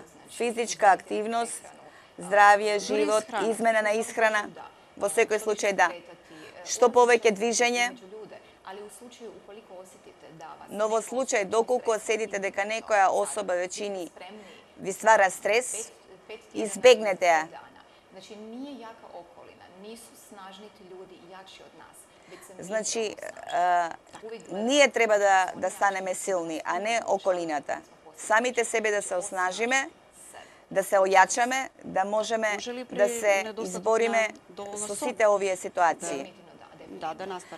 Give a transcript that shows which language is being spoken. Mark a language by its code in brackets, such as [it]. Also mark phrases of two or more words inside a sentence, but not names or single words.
[mk] Физичка активност, здравје, живот, измена на исхрана, во секој случај да. Што повеќе движење, но во случај доколку оседите дека некоја особа веќе ви ствара стрес, избегнете ја. Значи, [hr] nije jaka okolina, nisu snažni ti ljudi jači od nas. [mk] Значи, ние треба да станеме силни, а не околината. Самите себе да се оснажиме, да се ојачаме, да можеме да се избориме со сите овие ситуации. Да, да настане.